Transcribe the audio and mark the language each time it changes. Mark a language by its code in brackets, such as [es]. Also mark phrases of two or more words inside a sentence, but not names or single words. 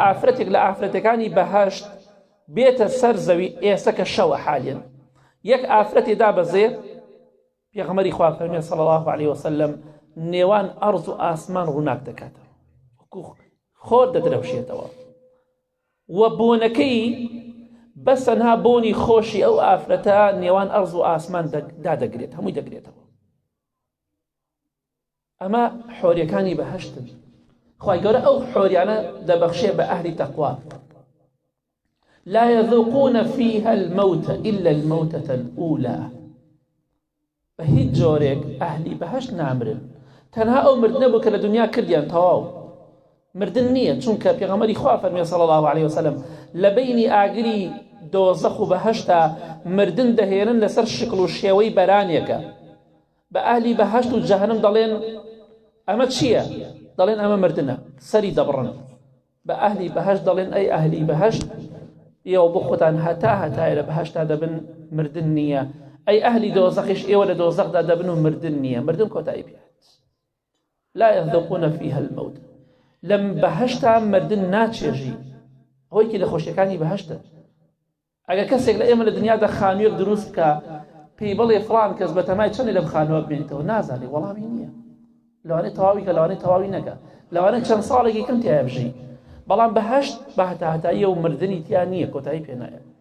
[ckb] تاریکە ئافرەتێک لە ئافرەتەکانی بەهەشت بێتە سەر زەوی ئێستا کە شەوە حالێن یەک ئافرەتی دابەزێ پێغەمبەری خوا فەرمێ [ar] صلی الله عليه وسلم [ckb] نێوان ئەرز و ئاسمان ڕووناک دەکاتەوە خۆر دەدرەوشێتەوە و بۆنەکەی بەس تەنها بۆنی خۆشی ئەو ئافرەتە نێوان ئەرز و ئاسمان دادەگرێت هەمووی دەگرێتەوە ئەمە حۆریەکانی بەهەشتن خوای گەورە ئەو حۆریانە دەبەخشێ بە ئەهلی تەقوا [ar] لا يذوقون فيها الموت إلا الموتة الأولى [ckb] بە هیچ جۆرێک ئەهلی بەهەشت نامرن تەنها ئەو مردنە بوو کە لە دنیا کردیان تەواو مردن نییە چونکە پێغەمبەری خوا فەرمێ [ar] صلی الله عليه وسلم [ckb] لە بینی ئاگری دۆزەخ و بەهەشتا مردن دەهێنن لەسەر شکل و شێوەی بەرانێکە بە ئەهلی بەهەشت و جەهەنەم دەڵێن ئەمە چییە؟ دەڵێن ئەمە مردنە سەری دەبڕن بە ئەهلی بەهەشت دەڵێن ئەی ئەهلی بەهەشت ئێوە بۆ خۆتان هەتایە لە بەهەشتا دەبن مردن نییە ئەی ئەهلی دۆزەخیش ئێوە لە دۆزەخدا دەبن و مردن نییە مردن کۆتایی پێات [ar] لا يذوقون فيها الموت [ckb] لەم بەهەشتا مردن ناچێژی ئەوەیکی لە خۆشیەکانی بەهەشتە ئەگەر کەسێک لە ئێمە لە دنیادا خانوویەک دروست بکە پێی بڵێ فڵان کەس بە تەمای چەندی لەم خانووە ببینێتەوە نازانێ وەڵامی نییە لەوانەیە تەواوی کە لەوانەیە تەواوی نەکە لەوانەیە چەند ساڵێکی کەم تیا بژی بەڵام بەهەشت بە هەتاهەتاییە و مردنی تیا نییە کۆتایی پێ نایە